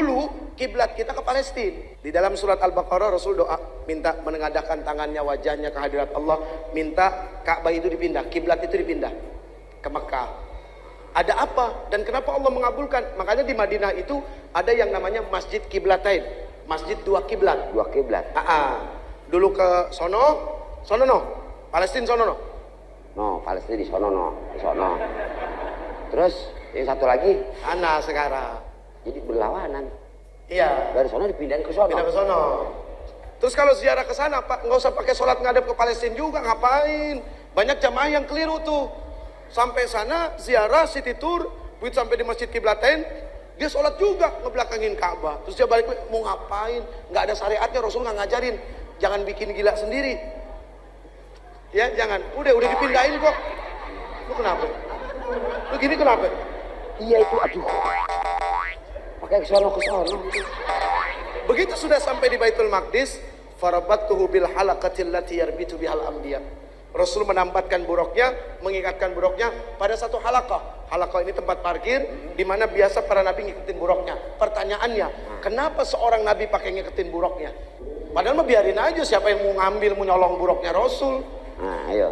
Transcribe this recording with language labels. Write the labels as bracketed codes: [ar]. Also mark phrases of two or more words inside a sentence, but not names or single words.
[id] dulu kiblat kita ke Palestina. Di dalam surat Al-Baqarah Rasul doa minta menengadahkan tangannya, wajahnya ke hadirat Allah, minta Ka'bah itu dipindah, kiblat itu dipindah ke Mekah. Ada apa dan kenapa Allah mengabulkan? Makanya di Madinah itu ada yang namanya Masjid Kiblatain, masjid dua kiblat. Dua kiblat. Dulu ke sono no, Palestina sono no. No, Palestina di sono no, di sono. Terus yang satu lagi Sana sekarang. jadi berlawanan. Iya. Dari sono dipindahin ke sono. Pindah ke sono. Terus kalau ziarah ke sana, Pak, nggak usah pakai sholat ngadep ke Palestina juga, ngapain? Banyak jamaah yang keliru tuh. Sampai sana ziarah [en] city tour, [id] begitu sampai di Masjid Kiblatain, dia sholat juga ngebelakangin Ka'bah. Terus dia balik mau ngapain? Nggak ada syariatnya, Rasul nggak ngajarin. Jangan bikin gila sendiri. Ya jangan. Udah dipindahin kok. Lu kenapa? Lu gini kenapa? Iya itu, aduh. Pakai ke sono. [ar] Begitu sudah sampai di Baitul Maqdis, فربطته بالحلقة التي يربط بها الأنبياء. [id] Rasul menampatkan buruknya, mengikatkan buruknya pada satu halaqah. Halaqah ini tempat parkir di mana biasa para nabi ngikutin buruknya. Pertanyaannya, kenapa seorang nabi pakai ngikutin buruknya? Padahal mah biarin aja, siapa yang mau ngambil, mau nyolong buruknya Rasul. Nah, ayo.